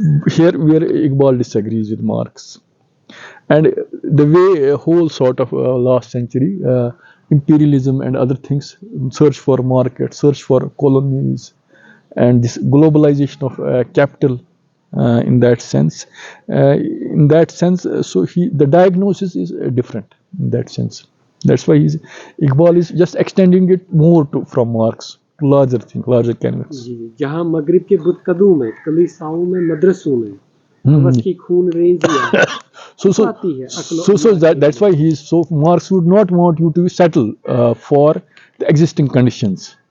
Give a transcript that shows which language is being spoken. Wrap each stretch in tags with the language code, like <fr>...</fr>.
<en>Here, where Iqbal disagrees with Marx, and the way a whole sort of last century imperialism and other things search for market, search for colonies, and this globalization of capital in that sense so the diagnosis is different in that sense. That's why Iqbal is just extending it more from Marx to larger canvas.</en> <hi>जहाँ मगरिब के बुदकदों में कलीसाओं में मदरसों में हवस की खून रेजियाँ छुपाती है अक्लो अय्यार की</hi> <en>That's why Marx would not want you to settle for the existing conditions.</en>